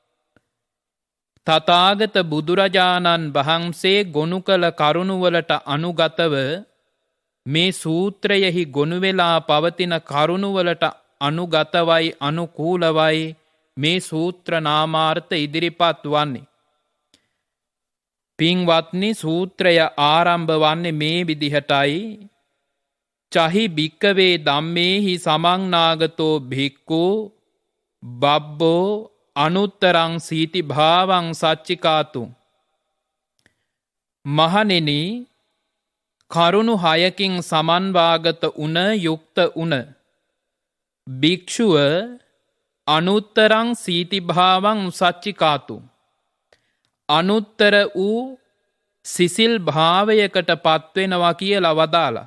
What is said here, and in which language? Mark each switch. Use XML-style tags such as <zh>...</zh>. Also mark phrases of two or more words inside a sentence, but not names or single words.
<si>තථාගත බුදුරජාණන් වහන්සේ ගොනු කළ කරුණුවලට අනුගතව මේ සූත්‍රයෙහි ගොනුවෙලා පවතින කරුණුවලට අනුගතවයි අනුකූලවයි මේ සූත්‍ර නාමාර්ථ ඉදිරිපත් වන්නේ. පින්වත්නි, සූත්‍රය ආරම්භ වන්නේ මේ විදිහටයි.</si> <pi>චහි භික්කවේ ධම්මේහි සමංනාගතෝ භික්ඛු බබ්බෝ අනුත්තරං සීති භාවං සච්චිකාතු.</pi> <si>මහණෙනි, කරුණු 6කින් සමන්වාගත උන යුක්ත උන භික්ෂුව</si> <pi>අනුත්තරං සීති භාවං සච්චිකාතු.</pi> <si>අනුත්තර වූ සිසිල් භාවයකට පත්වෙනවා කියලා වදාලා.</si>